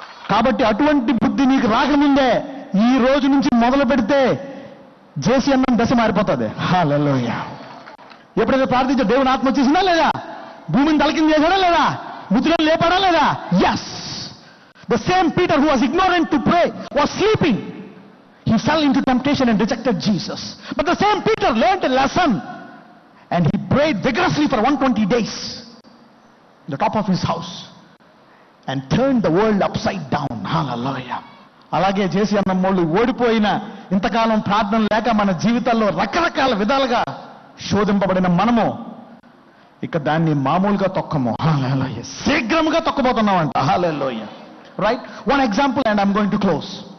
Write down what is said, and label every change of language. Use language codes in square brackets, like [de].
[te] కాబట్టి అటువంటి బుద్ధి నీకు రాకముందే ఈ రోజు నుంచి మొదలు పెడితే జేసీ అన్నం దశ మారిపోతుంది. హల్లెలూయా. ఎప్పుడైతే ప్రార్థించా దేవుని ఆత్మ వచ్చేసిందా లేదా? భూమిని తలకింద చేశాడా లేదా? మృతులను లేపాడా లేదా? Yes. [en] The same Peter who was ignorant to pray was sleeping. He fell into temptation and rejected Jesus. But the same Peter learned a lesson and he prayed vigorously for 120 days in the top of his house and turned the world upside down. Hallelujah. [te] అలాగే చేసి అన్నమ్మోళ్ళు ఓడిపోయిన ఇంతకాలం ప్రార్థన లేక మన జీవితాల్లో రకరకాల విధాలుగా శోధింపబడిన మనము ఇక దాన్ని మామూలుగా తొక్కము. హల్లెలూయా. శీఘ్రముగా తొక్కబోతున్నామంట. హల్లెలూయా. [en] Right, one example and I'm going to close.